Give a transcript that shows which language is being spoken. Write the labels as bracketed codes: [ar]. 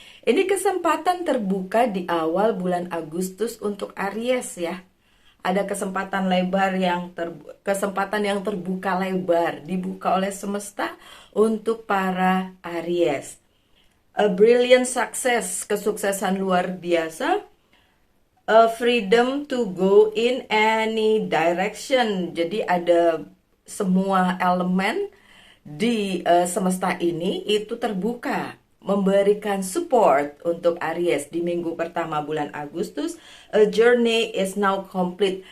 [id] Ini kesempatan terbuka di awal bulan Agustus untuk Aries ya. Ada kesempatan lebar kesempatan yang terbuka lebar, dibuka oleh semesta untuk para Aries. [en] A brilliant success, [id] kesuksesan luar biasa. [en] A freedom to go in any direction. [id] Jadi ada semua elemen di semesta ini itu terbuka, memberikan support untuk Aries di minggu pertama bulan Agustus. [en] A journey is now complete.